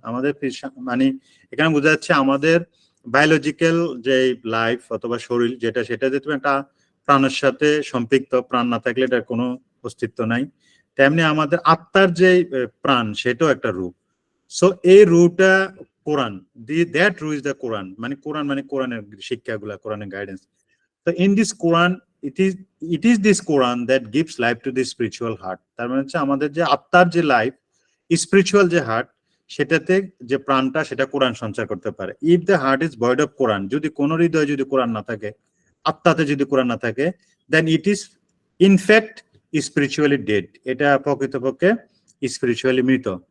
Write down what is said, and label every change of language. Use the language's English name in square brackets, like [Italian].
[Bangla] আমাদের মানে এখানে বোঝা যাচ্ছে আমাদের বায়োলজিক্যাল যে লাইফ অথবা শরীর যেটা, সেটা যে তুমি একটা প্রাণের সাথে সম্পৃক্ত, প্রাণ না থাকলে এটার কোনো অস্তিত্ব নাই। তেমনি আমাদের আত্মার যে প্রাণ, সেটাও একটা রূহ। সো এই রূহটা কোরআন, [English] that রূহ is the Quran, [Bangla] মানে কোরআন মানে কোরআনের শিক্ষাগুলা, কোরআনের গাইডেন্স। [English] তো in this Quran it is this Quran that gives life to the spiritual heart. [Bangla] তার মানে হচ্ছে আমাদের যে আত্মার যে লাইফ, স্পিরিচুয়াল যে হার্ট, সেটাতে যে প্রাণটা, সেটা কোরআন সঞ্চার করতে পারে। [English] if the heart is void of Quran, [Bangla] যদি কোন হৃদয়ে যদি কোরআন না থাকে, আত্মাতে যদি কোরআন না থাকে, [English] then it is in fact spiritually dead, [Bangla] এটা প্রকৃতপক্ষে স্পিরিচুয়ালি মৃত।